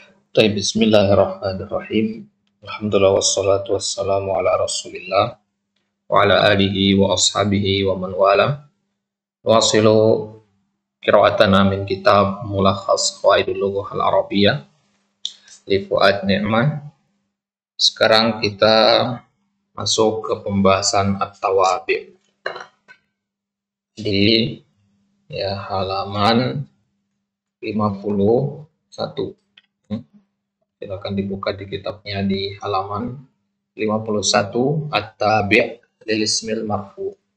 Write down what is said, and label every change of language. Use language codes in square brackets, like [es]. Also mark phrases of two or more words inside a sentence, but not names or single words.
[ar] بسم الله الرحمن الرحيم. الحمد لله والصلاة والسلام على رسول الله وعلى آله وأصحابه ومن والاه. واصل قراءتنا من كتاب Mulakhas Qawaidul Lughah Al-Arabiyyah li Fuad Ni'man. [id] Sekarang kita masuk ke pembahasan at-tawabi' di halaman 51. Silakan dibuka di kitabnya di halaman 51 [ar] التابع للاسم المرفوع.